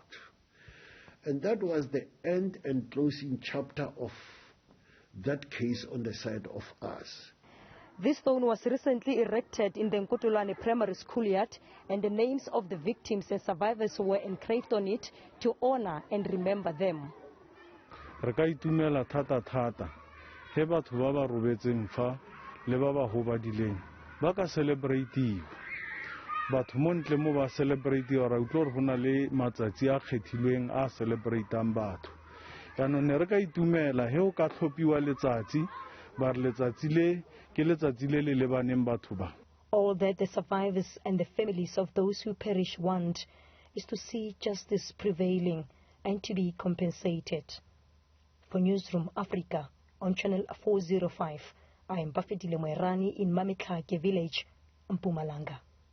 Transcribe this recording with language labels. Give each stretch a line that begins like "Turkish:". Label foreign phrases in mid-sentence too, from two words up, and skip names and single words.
English: And that was the end and closing chapter of that case on the side of us. This stone was recently erected in the Nkotolane Primary School yard, and the names of the victims and survivors were engraved on it to honor and remember them.
Tswana: Re ka itumela thata he batho ba ba robetseng fa le ba ba hobadileng ba ka celebrate batho mo ntle mo ba celebrate ora utlwa re bona le matsatsi a kgethilweng a celebrateang batho yano ne re ka itumela he o ka tlhopiwa letsatsi ba re letsatsi le ke letsatsi le le lebaneng batho ba.
English: All that the survivors and the families of those who perished want is to see justice prevailing and to be compensated. For Newsroom Africa on Channel 405, I am Bafedile Moerane in Mmametlhake Village, Mpumalanga.